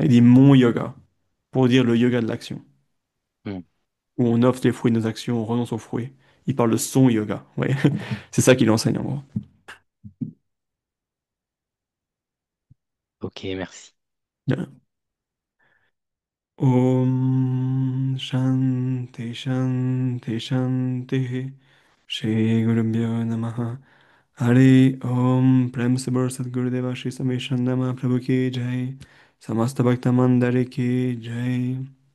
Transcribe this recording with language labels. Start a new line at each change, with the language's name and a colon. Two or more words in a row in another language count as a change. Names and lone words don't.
French: Il dit mon yoga, pour dire le yoga de l'action, Hmm, où on offre les fruits de nos actions, on renonce aux fruits. Il parle de son yoga. Ouais. C'est ça qu'il enseigne en gros. Ok, merci. Bien.
Sanskrit: ॐ शान्ति शान्ति शान्ति श्री गुरुभ्यो नमः हरि ॐ
Hindi: प्रेम से बोल सद्गुरुदेव श्री समेशन नमः प्रभु की जय समस्त भक्त मंडली की जय